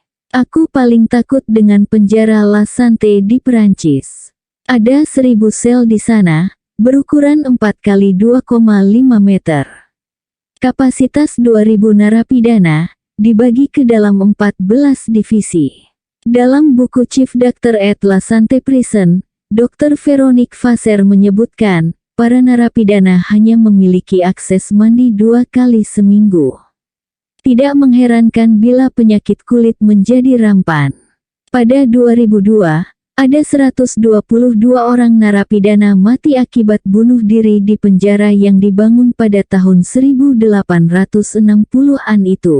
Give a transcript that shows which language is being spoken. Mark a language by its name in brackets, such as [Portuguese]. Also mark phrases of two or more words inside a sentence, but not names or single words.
[Indonesian] Aku paling takut dengan penjara La Santé di Perancis. Ada 1000 sel di sana, berukuran 4 kali 2,5 meter. Kapasitas 2000 narapidana, dibagi ke dalam 14 divisi. Dalam buku Chief Doctor at La Santé Prison, Dr. Veronique Vasseur menyebutkan, para narapidana hanya memiliki akses mandi 2 kali seminggu. Tidak mengherankan bila penyakit kulit menjadi rampan. Pada 2002, ada 122 orang narapidana mati akibat bunuh diri di penjara yang dibangun pada tahun 1860-an itu.